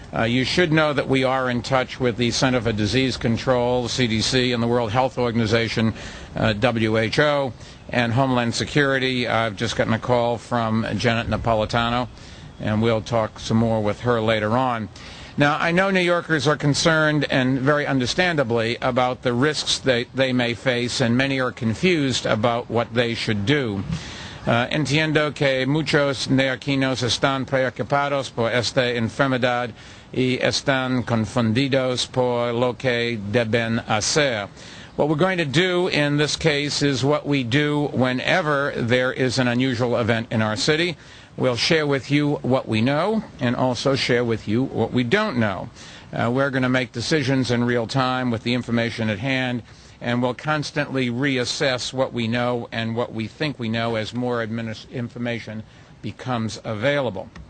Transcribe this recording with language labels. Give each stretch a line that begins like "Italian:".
English: You should know that we are in touch with the Center for Disease Control, CDC, and the World Health Organization, WHO, and Homeland Security. I've just gotten a call from Janet Napolitano, and we'll talk some more with her later on. Now, I know New Yorkers are concerned, and very understandably, about the risks that they may face, and many are confused about what they should do.
Spanish: Entiendo que muchos neoyorquinos están preocupados por esta enfermedad y están confundidos por lo que deben hacer.
English: What we're going to do in this case is what we do whenever there is an unusual event in our city. We'll share with you what we know and also share with you what we don't know. We're going to make decisions in real time with the information at hand, and we'll constantly reassess what we know and what we think we know as more information becomes available.